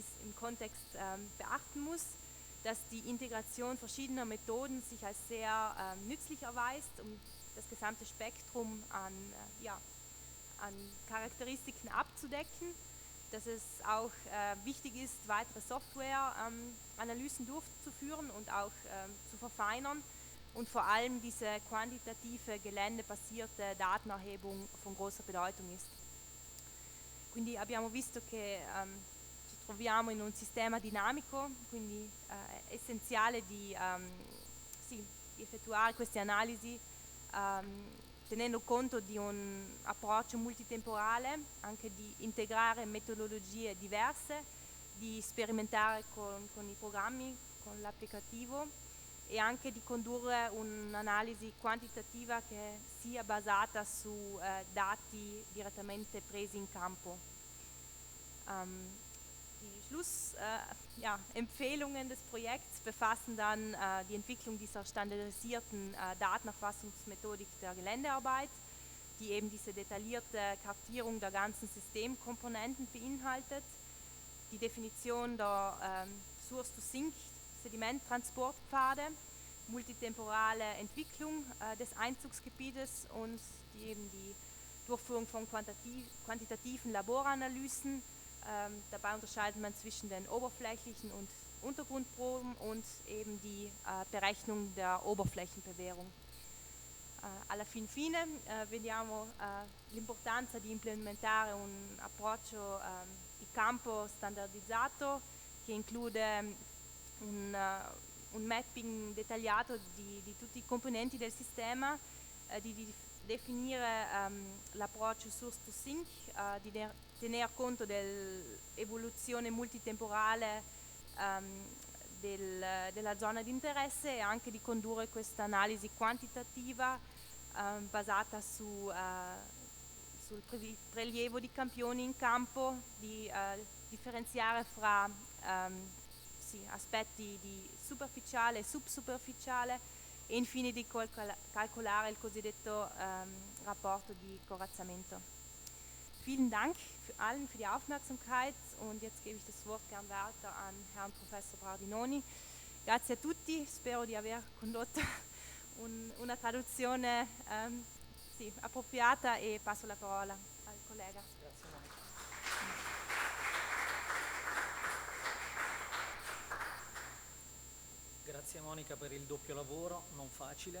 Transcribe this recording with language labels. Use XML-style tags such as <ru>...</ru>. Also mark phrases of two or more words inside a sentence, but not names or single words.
<de>im Kontext beachten muss, dass die Integration verschiedener Methoden sich als sehr nützlich erweist, um das gesamte Spektrum an Charakteristiken abzudecken, dass es auch wichtig ist, weitere Software-Analysen durchzuführen und auch zu verfeinern und vor allem diese quantitative, geländebasierte Datenerhebung von großer Bedeutung ist.</de> <it>Quindi abbiamo visto che ci troviamo in un sistema dinamico, quindi è essenziale di effettuare queste analisi tenendo conto di un approccio multitemporale, anche di integrare metodologie diverse, di sperimentare con i programmi, con l'applicativo e anche di condurre un'analisi quantitativa che sia basata su Dati direttamente presi in campo.</it> <de>Die Schlussempfehlungen des Projekts befassen dann die Entwicklung dieser standardisierten Datenerfassungsmethodik der Geländearbeit, die eben diese detaillierte Kartierung der ganzen Systemkomponenten beinhaltet, die Definition der Source-to-Sink-Sedimenttransportpfade, multitemporale Entwicklung des Einzugsgebietes und die Durchführung von quantitativen Laboranalysen. Dabei unterscheidet man zwischen den oberflächlichen und Untergrundproben und eben die Berechnung der Oberflächenbewährung.</de> <it>Alla fine vediamo l'importanza di implementare un approccio di campo standardizzato che include un mapping dettagliato di tutti i componenti del sistema, di definire l'approccio</it> <en>source to sink,</en> <it>di tener conto dell'evoluzione multitemporale della zona di interesse e anche di condurre questa analisi quantitativa basata sul prelievo di campioni in campo, di differenziare fra aspetti di superficiale e subsuperficiale e infine di calcolare il cosiddetto rapporto di corazzamento.</it> <de>Vielen Dank allen für die Aufmerksamkeit und jetzt gebe ich das Wort gern weiter an Herrn Professor Bardinoni.</de> <it>Grazie a tutti, spero di aver condotto una traduzione appropriata e passo la parola al collega. Grazie Monica per il doppio lavoro, non facile.</it>